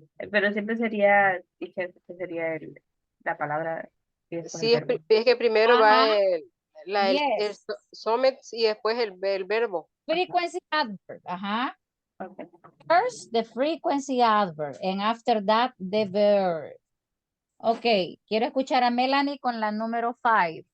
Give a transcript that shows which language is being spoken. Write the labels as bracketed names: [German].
[Spanish] Pero siempre sería, dije, sería la palabra. Sí, es que primero va el [English] Yes. [Spanish] summit y después el verbo. [English] Frequency adverb. Okay. First, the frequency adverb, and after that, the verb. [Spanish] Ok, quiero escuchar a Melanie con la número 5.